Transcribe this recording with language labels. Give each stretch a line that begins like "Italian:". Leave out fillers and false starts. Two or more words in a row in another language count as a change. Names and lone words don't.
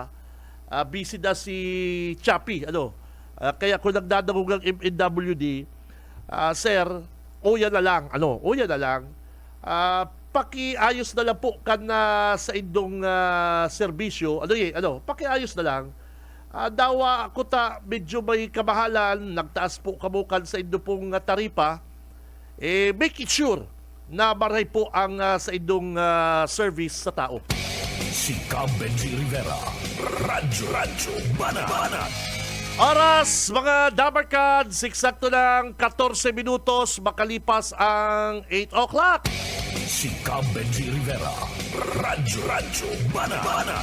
Bikol: busy na si Chappy, kaya kung nagdadagong ang MNWD, sir, yan na lang, yan na lang, pakiayos na lang po kan sa indong serbisyo, pakiayos na lang, dawa ko medyo may kamahalan, nagtaas po kamukan sa indo pong taripa,
English: make it sure
Bikol: na maray po ang sa indong service sa tao. Si Cab Benji Rivera, Radyo Banat.
Filipino: Oras, mga Dabarkads, eksakto ng 14 minutos makalipas ang 8 o'clock. Si Cab Benji Rivera, Radyo Banat.